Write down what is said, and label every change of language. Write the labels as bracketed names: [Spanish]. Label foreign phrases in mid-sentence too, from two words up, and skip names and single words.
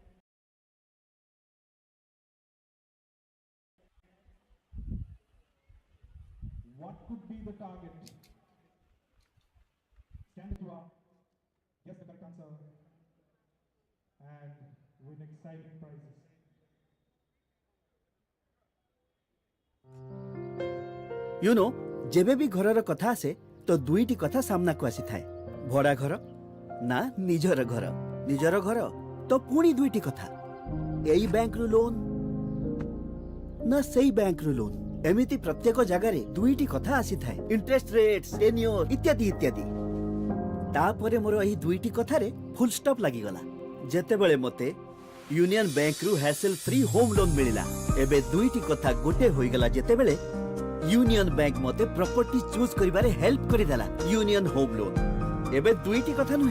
[English] What could be the target? Stand to up. Guess the correct answer. And win exciting prizes. you know [Odia] ଯେବେ ବି ଘରର କଥା ଆସେ ତ ଦୁଇଟି କଥା ସାମ୍ନା କୁ ଆସି ଥାଏ ଭଡ଼ା ଘର ନା ନିଜର ଘର ନିଜର ଘର ତ ପୁଣି ଦୁଇଟି କଥା ଏଇ ବ୍ୟାଙ୍କ ରୁ ଲୋନ ନା ସେଇ ବ୍ୟାଙ୍କ ରୁ ଲୋନ ଏମିତି ପ୍ରତ୍ୟେକ ଜାଗାର ଦୁଇଟି କଥା ଆସି ଥାଏ [English] interest rates tenure [Odia] ଇତ୍ୟାଦି ଇତ୍ୟାଦି ତାପରେ ମୋର ଏହି ଦୁଇଟି କଥାରେ [English] full stop [Odia] ଲାଗି ଗଲା ଯେତେ ବେଳେ ମତେ ୟୁନିଅନ ବ୍ୟାଙ୍କ ରୁ [English] hassle free home loan [Odia] ମିଳିଲା ଏବେ ଦୁଇଟି କଥା ଗୋଟେ ହୋଇ ଗଲା ଯେତେ ବେଳେ ୟୁନିଅନ ବ୍ୟାଙ୍କ ମତେ [English] property choose [Odia] କରିବାରେ ହେଲ୍ପ କରି ଦେଲା ୟୁନିଅନ [English] home loan [Odia] ଏବେ ଦୁଇଟି କଥା ନୁହେଁ